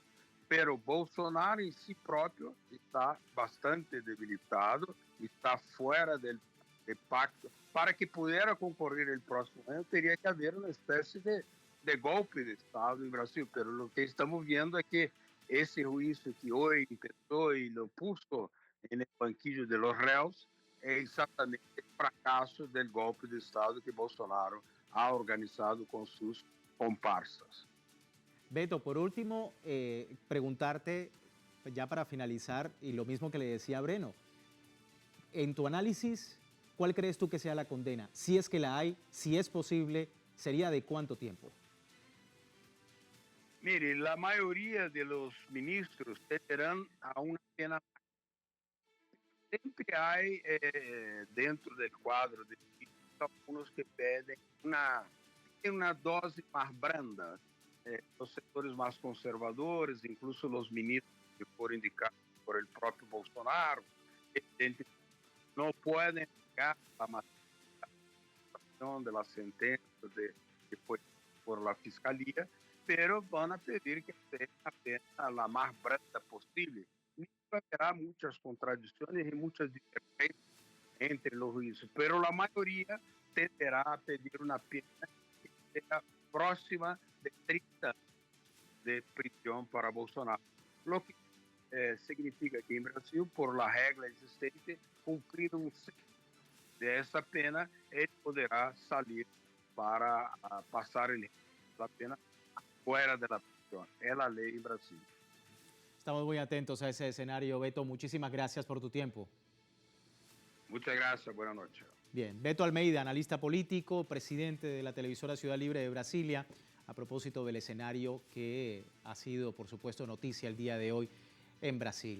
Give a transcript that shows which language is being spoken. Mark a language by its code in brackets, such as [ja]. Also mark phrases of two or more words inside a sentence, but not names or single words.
[pt] Pero Bolsonaro em si próprio está bastante debilitado, está fora do pacto. Para que pudesse concorrer no próximo ano, teria que haver uma espécie de golpe de Estado no Brasil. Pero o que estamos vendo é que esse juízo que hoje começou e [es] lo puso [pt] no [es] banquillo de los réus [pt] é exatamente o fracasso do golpe de Estado que Bolsonaro ha organizado com seus comparsas. [es] Beto, por último, preguntarte, ya para finalizar, y lo mismo que le decía a Breno, en tu análisis, ¿cuál crees tú que sea la condena? Si es que la hay, si es posible, ¿sería de cuánto tiempo? Mire, la mayoría de los ministros tendrán a una pena. [pt] Sempre há dentro do quadro de alguns que pedem uma dose mais branda. Os setores mais conservadores, incluso os ministros que foram indicados por el próprio Bolsonaro, não podem negar a materialização da sentença que foi por la fiscalia, pero vão a pedir que seja a pena a mais branda possível. Haverá muitas contradições e muitas diferenças entre os juízes, pero a maioria tenderá a pedir uma pena que seja próxima de 30 de prisão para Bolsonaro, o que significa que em Brasil, por la regra existente, cumprido um dessa pena, ele poderá sair para passar a pena fora da prisão. É a lei em Brasil. [es] Estamos muy atentos a ese escenario. Beto, muchísimas gracias por tu tiempo. Muchas gracias, buenas noches. Bien, Beto Almeida, analista político, presidente de la televisora Ciudad Libre de Brasilia, a propósito del escenario que ha sido, por supuesto, noticia el día de hoy en Brasil.